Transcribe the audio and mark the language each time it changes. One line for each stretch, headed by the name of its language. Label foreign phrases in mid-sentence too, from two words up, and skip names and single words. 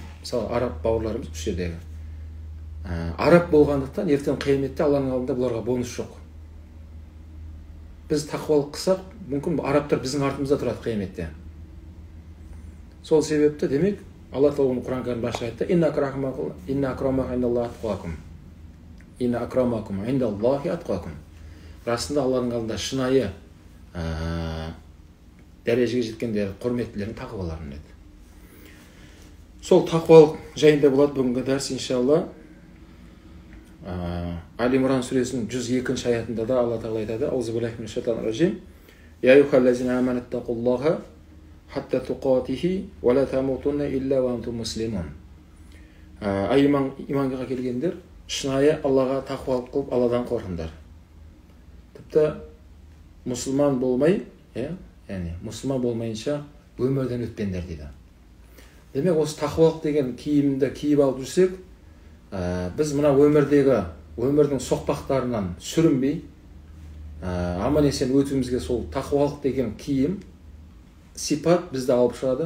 Kazakh: Мысалы араб бауырларымыз бұл жердегі. Араб болғандықтан ертең қияметте Алланың алдында бұларға бонус жоқ. Біз тақуалық қылсақ, мүмкін арабтар біздің артымызда тұрады қияметте. Сол себепті демек Алла Тағала Құран Кәрімде ашық айтты:
Arabic: إن أكرمكم عند الله أتقاكم. إن أكرمكم عند الله أتقاكم.
Kazakh: Расында Алланың алдында шынайы дәрежеге жеткендер, құрметтілердің тақуаларын деді. Сол тақуалық жайында болады бүгінгі дәрс иншалла. Али Имран сүресінің 102-ші аятында да Алла Тағала айтады:
Arabic: أعوذ بالله من الشيطان الرجيم. يا أيها الذين آمنوا اتقوا الله حق تقاته ولا تموتن إلا وأنتم مسلمون.
Kazakh: Иманға келгендер, шынайы Аллаға тақуалық қылып, Алладан қорқыңдар. Тіпті мұсылман болмай, яғни мұсылман болмайынша өмірден өтпеңдер дейді. Демек, осы тақуалық деген киімді киіп алып жүрсек, біз мына өмірдің соқпақтарынан сүрінбей, аман-есен өтуімізге сол тақуалық деген киім, сипат бізді алып шығады.